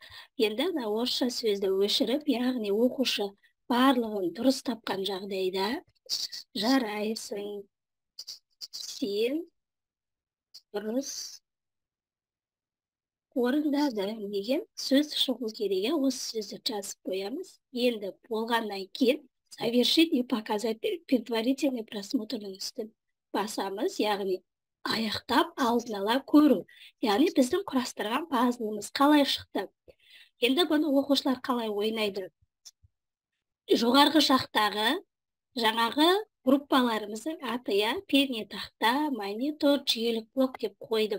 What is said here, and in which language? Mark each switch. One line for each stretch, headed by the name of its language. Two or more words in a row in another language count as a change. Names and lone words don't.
Kazakh: Енді орысша сөзді өшіріп, яғни оқушы барлығын дұрыс тапқан жағдайда жарайсың, сен дұрыс орындадың деген сөз шығу керек. Осы сөзді жазып қоямыз. Енді болғаннан кейін
Russian: совершить и показать предварительный просмотрның
Kazakh: үстін басамыз, яғни аяқтап алдын ала көру. Яғни біздің құрастырған пазлымыз қалай шықты. Енді бұны оқушылар қалай ойнайды. Жоғарғы жақтағы жаңағы группаларымыздың аты, пернетақта, монитор, жүйелік блок деп қойдым.